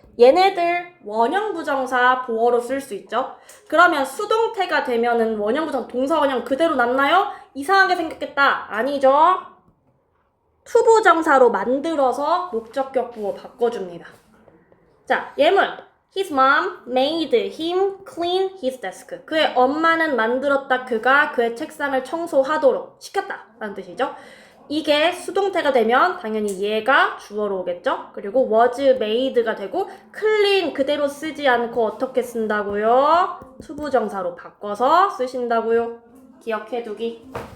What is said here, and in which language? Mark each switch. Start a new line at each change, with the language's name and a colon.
Korean: 얘네들 원형 부정사 보어로 쓸 수 있죠. 그러면 수동태가 되면은 원형 부정사 동사 원형 그대로 남나요? 이상하게 생겼겠다. 아니죠. 투부정사로 만들어서 목적격 보어 바꿔줍니다. 자, 예문.
English: His mom made him clean his desk.
Korean: 그의 엄마는 만들었다. 그가 그의 책상을 청소하도록 시켰다. 라는 뜻이죠. 이게 수동태가 되면 당연히 얘가 주어로 오겠죠. 그리고
English: was made
Korean: 가 되고 clean 그대로 쓰지 않고 어떻게 쓴다고요? 투부정사로 바꿔서 쓰신다고요. 기억해두기.